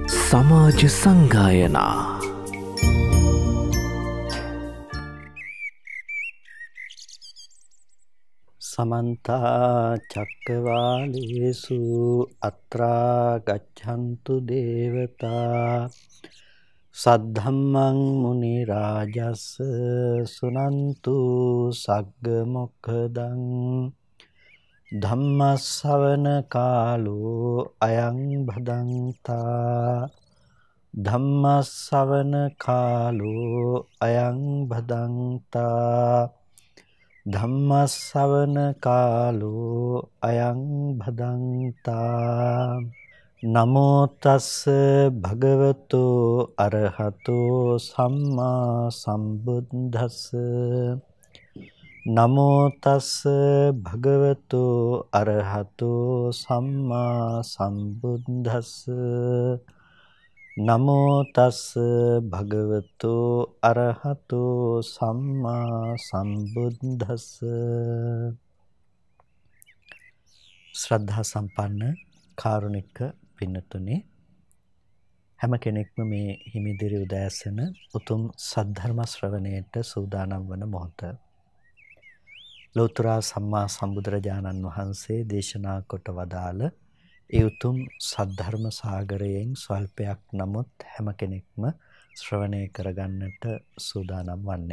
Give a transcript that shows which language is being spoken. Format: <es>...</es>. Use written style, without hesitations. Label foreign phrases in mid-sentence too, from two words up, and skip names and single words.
<si>සමාජ සංගායනා</si> <pi>समन्ता चक्रवालेषु अत्रा गच्छन्तु देवता सद्धम्मं मुनिराजस् सुनन्तु सग्गमोक्खदं धम्मश्रवण कालो अयं भदन्ता धम्मश्रवण कालो अयं भदन्ता ධම්මස්සවන කාලෝ අයං භදන්තා නමෝ තස්ස භගවතෝ අරහතෝ සම්මා සම්බුද්දස්ස නමෝ තස්ස භගවතෝ අරහතෝ සම්මා සම්බුද්දස්ස නමෝ තස්ස භගවතෝ අරහතෝ සම්මා සම්බුද්දස්ස</pi> <si>ශ්‍රද්ධා සම්පන්න කාරුණික පින්නතුනි හැම කෙනෙක්ම මේ හිමිදිරි උදෑසන උතුම් සද්ධර්ම ශ්‍රවණයට සූදානම් වන මොහොත ලෞතර සම්මා සම්බුදුරජාණන් වහන්සේ දේශනා කොට වදාළ ඒ උතුම් සද්ධර්ම සාගරයෙන් ස්වල්පයක් නමුත් හැම කෙනෙක්ම ශ්‍රවණය කරගන්නට සූදානම් වන්නේ.</si>